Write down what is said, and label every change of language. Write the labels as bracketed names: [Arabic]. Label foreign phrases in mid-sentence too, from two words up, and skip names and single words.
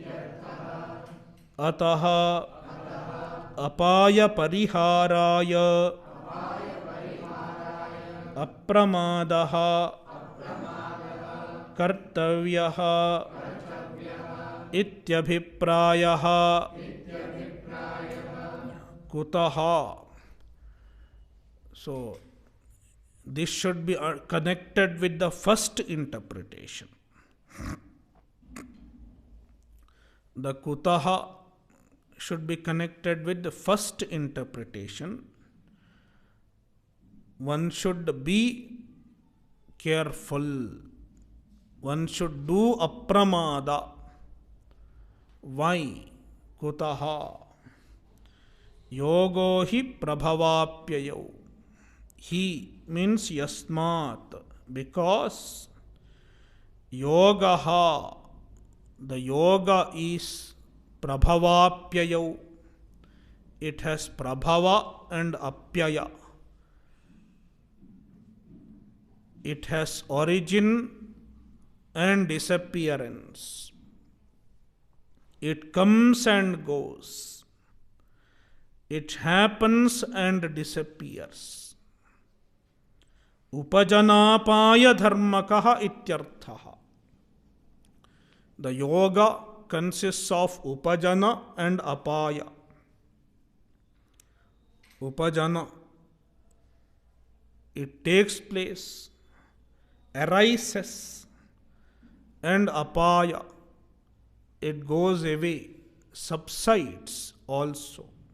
[Sanskrit] अतः अपाय परिहाराय अप्रमादः कर्तव्यः इत्यभिप्रायः कुतः. [English] So, this should be connected with the first interpretation. The kutaha should be connected with the first interpretation. One should be careful. One should do apramada. Why? Kutaha. [Sanskrit] योगो हि प्रभवाप्ययौ. [English] He means yasmat. Because yogaha, the yoga is prabhavapyayau. It has prabhava and apyaya. It has origin and disappearance. It comes and goes. It happens and disappears. [Sanskrit] उपजनापाय धर्मकः इत्यर्थः. [English] The yoga consists of upajana and apaya. Upajana, it takes place, arises, and apaya, it goes away, subsides also.